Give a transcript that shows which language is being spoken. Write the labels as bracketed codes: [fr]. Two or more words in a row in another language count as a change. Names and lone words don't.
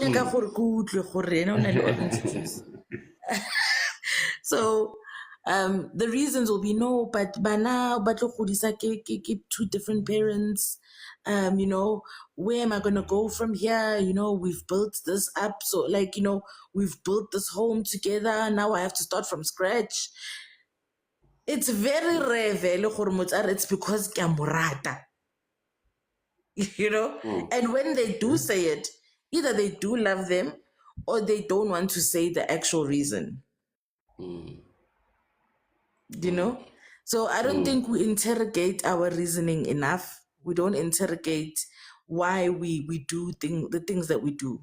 [en] when you go for good, orange juice. So the reasons will be no, but by now, but keep two different parents. Where am I gonna go from here? We've built this up, so like we've built this home together. Now I have to start from scratch. It's very rare, [nso] vele gore motho a re, [en] it's because [nso] ke a mo rata. [en] And when they do say it, either they do love them or they don't want to say the actual reason. So I don't think we interrogate our reasoning enough. We don't interrogate why we do the things that we do.